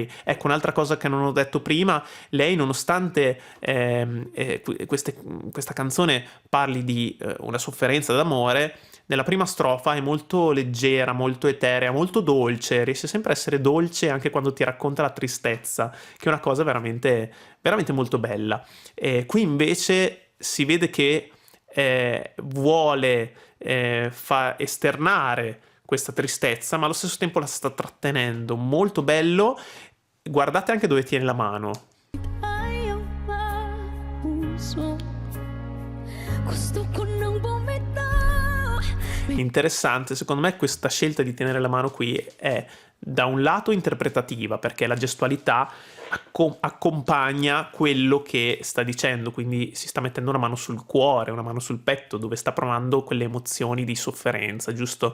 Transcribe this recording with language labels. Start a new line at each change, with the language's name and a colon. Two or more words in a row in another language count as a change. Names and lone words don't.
Italian: Ecco, un'altra cosa che non ho detto prima, lei nonostante questa canzone parli di una sofferenza d'amore, nella prima strofa è molto leggera, molto eterea, molto dolce, riesce sempre a essere dolce anche quando ti racconta la tristezza, che è una cosa veramente, veramente molto bella. Qui invece si vede che vuole esternare questa tristezza, ma allo stesso tempo la sta trattenendo. Molto bello. Guardate anche dove tiene la mano.
Filipino: Ayaw pa puso. Gusto ko nang bumitaw.
Italian: Interessante, secondo me questa scelta di tenere la mano qui è da un lato interpretativa, perché la gestualità accompagna quello che sta dicendo, quindi si sta mettendo una mano sul cuore, una mano sul petto, dove sta provando quelle emozioni di sofferenza, giusto?